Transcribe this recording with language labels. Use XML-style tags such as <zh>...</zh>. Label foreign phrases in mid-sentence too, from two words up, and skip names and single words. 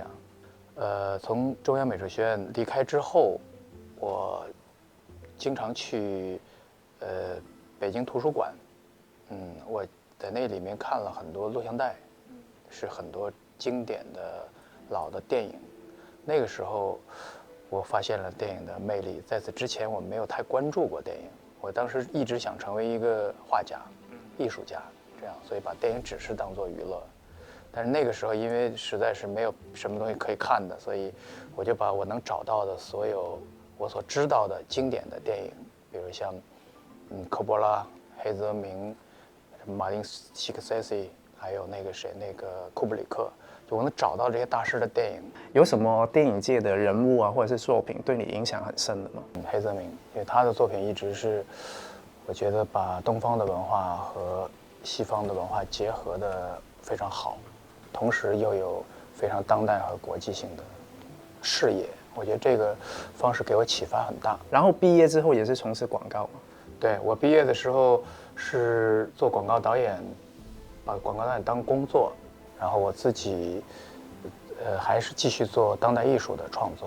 <zh>從中央美術學院離開之後，我經常去北京圖書館，我在那裡面看了很多錄像帶，是很多經典的老的電影。那個時候，我發現了電影的魅力。在此之前，我沒有太關注過電影。我當時一直想成為一個畫家、藝術家，這樣，所以把電影只是當作娛樂。但是那個時候，因為實在是沒有什麼東西可以看的，所以我就把我能找到的所有我所知道的經典的電影，比如像科波拉、黑澤明、馬丁·西克塞西，還有那個誰，那個庫布里克，就我能找到這些大師的電影。有什麼電影界的人物啊，或者是作品對你影響很深的嗎？黑澤明，因為他的作品一直是我覺得把東方的文化和西方的文化結合得非常好。同時又有非常當代和國際性的視野，我覺得這個方式給我啟發很大。然後畢業之後也是從事廣告嗎？對，我畢業的時候是做廣告導演，把廣告導演當工作，然後我自己還是繼續做當代藝術的創作。</zh>